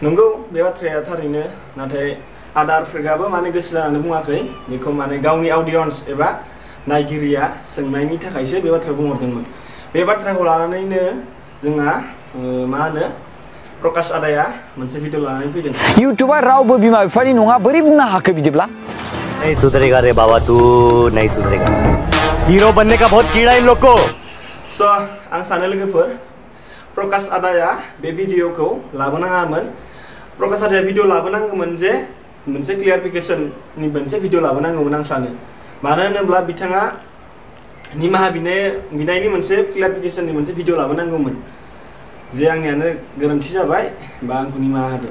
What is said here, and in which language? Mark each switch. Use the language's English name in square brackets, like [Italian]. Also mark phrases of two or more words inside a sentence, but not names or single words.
[Bodo] नंगौ बे बाथ्राया थारैनो, नाथाय आदा आर्टफ्रेकआबो माने गोसो जानानै बुङाखै बेखौ, माने गावनि अडियन्स एबा नायगिरिया सोंनायनि थाखायसो बे बाथ्राखौ बुंहरदोंमोन। बे बाथ्राखौ लानानैनो जोंहा मा होनो प्रकाश आदाया मोनसे भिडिअ लानानै फैदों। इउटुबआ रावबो बिमा बिफानि नङा बोरै बुंनो हाखो बिदिब्ला? [Hindi] नहीं सुधरेगा रे बाबा, तू नहीं सुधरेगा। हीरो बनने का बहुत कीड़ा इन लोग को। [Bodo] आं सानो लोगोफोर प्रकाश आदाया बे भिडिअखौ लाबोनाङामोन। प्रकाश आदाया भिडिअ लाबोनांगौमोन जे मोनसे क्लियारिफिकेसननि मोनसे भिडिअ लाबोनांगौमोन आं सानो। मानो होनोब्ला बिथाङा निमाहा बिनायनि मोनसे क्लियारिफिकेसननि मोनसे भिडिअ लाबोनांगौमोन जे आंनियानो गोरोन्थि जाबाय बा आंखौ निमाहा होदो।